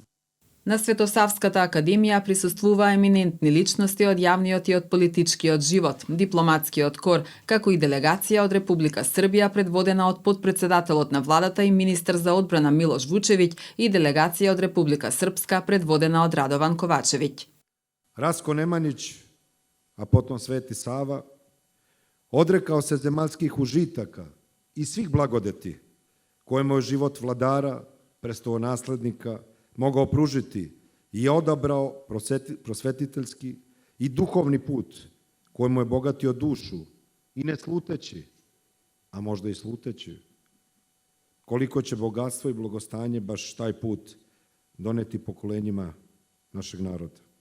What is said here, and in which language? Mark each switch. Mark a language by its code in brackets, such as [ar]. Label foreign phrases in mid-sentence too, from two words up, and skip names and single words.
[mk] На Светосавската академија присуствуваа еминентни личности од јавниот и од политичкиот живот, дипломатскиот кор, како и делегација од Република Србија предводена од потпредседателот на владата и министер за одбрана Милош Вучевиќ и делегација од Република Српска предводена од Радован Ковачевиќ. [sr] Раско Неманиć, а потом Свети Сава, одрекао се земјалских ужитака и свих благодети koje mu je život vladara, prestolonasljednika, mogao pružiti i je odabrao prosvetiteljski i duhovni put koji mu je bogatio dušu i ne sluteći, a možda i sluteći, koliko će bogatstvo i blagostanje baš taj put doneti pokolenjima našeg naroda.